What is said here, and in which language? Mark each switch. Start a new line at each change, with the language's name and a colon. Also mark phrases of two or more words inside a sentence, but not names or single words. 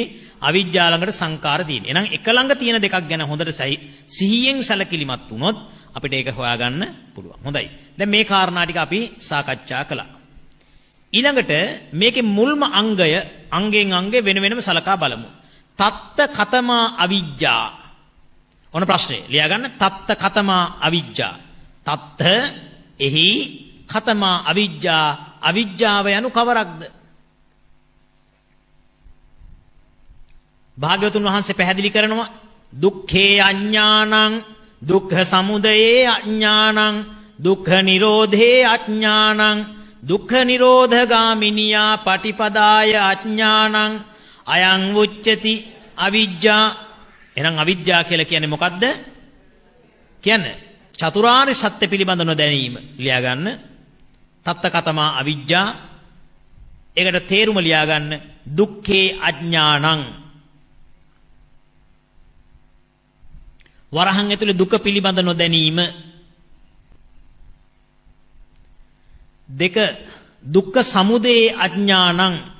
Sinhala: අවිජ්ජා ළඟට සංකාර තියෙන්නේ. එහෙනම් එක ළඟ තියෙන දෙකක් ගැන හොඳට සිහියෙන් සැලකිලිමත් වුණොත් අපිට ඒක හොයාගන්න පුළුවන්. හොඳයි. දැන් මේ කාරණා ටික අපි සාකච්ඡා කළා. ඊළඟට මේකේ මුල්ම අංගය අංගෙන් අංගෙ වෙන වෙනම සලකා බලමු.
Pali: තත්ත කතමා අවිජ්ජා.
Sinhala: ඔන්න ප්‍රශ්නේ. ලියා ගන්න.
Pali: තත්ත කතමා අවිජ්ජා. තත්ත එහි කතමා අවිජ්ජා.
Sinhala: අවිජ්ජාව යනු කවරක්ද? භාග්‍යවතුන් වහන්සේ පැහැදිලි කරනවා
Pali: දුක්ඛේ අඥානං දුක්ඛ සමුදයේ අඥානං දුක්ඛ නිරෝධේ අඥානං දුක්ඛ නිරෝධගාමිනියා පටිපදාය අඥානං අයං උච්චති අවිජ්ජා.
Sinhala: එහෙනම් අවිජ්ජා කියලා කියන්නේ මොකද්ද? කියන්නේ චතුරාර්ය සත්‍ය පිළිබඳ නොදැනීම. ලියා ගන්න.
Pali: තත්ත කතමා අවිජ්ජා.
Sinhala: ඒකට තේරුම ලියා ගන්න.
Pali: දුක්ඛේ අඥානං.
Sinhala: වරහන් ඇතුලේ දුක පිළිබඳ නොදැනීම.
Pali: දෙක දුක්ඛ සමුදයේ අඥානං.